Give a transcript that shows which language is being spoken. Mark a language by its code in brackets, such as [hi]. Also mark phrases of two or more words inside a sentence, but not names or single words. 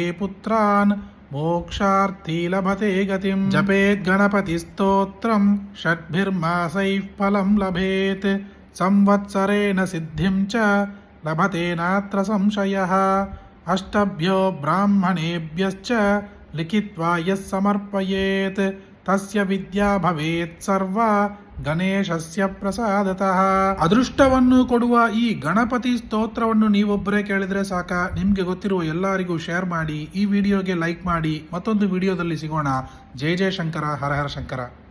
[sa] पुत्रान् मोक्षार्थी लभते गतिं जपेत् गणपतिस्तोत्रं षड्भिर्मासैः फलं लभेत् संवत्सरेण सिद्धिं च लभते नात्र संशयः अष्टभ्यो ब्राह्मणेभ्यश्च लिखित्वा यः समर्पयेत् तस्य विद्या भवेत् सर्वा ಗಣೇಶಸ್ಯ ಪ್ರಸಾದತಃ [kn] ಅದೃಷ್ಟವನ್ನು ಕೊಡುವ ಈ ಗಣಪತಿ ಸ್ತೋತ್ರವನ್ನು ನೀವೊಬ್ಬರೇ ಕೇಳಿದ್ರೆ ಸಾಕ. ನಿಮಗೆ ಗೊತ್ತಿರುವ ಎಲ್ಲರಿಗೂ ಶೇರ್ ಮಾಡಿ, ಈ ವಿಡಿಯೋಗೆ ಲೈಕ್ ಮಾಡಿ. ಮತ್ತೊಂದು ವಿಡಿಯೋದಲ್ಲಿ ಸಿಗೋಣ. [sa] ಜಯ ಜಯ ಶಂಕರ, ಹರ ಹರ ಶಂಕರ.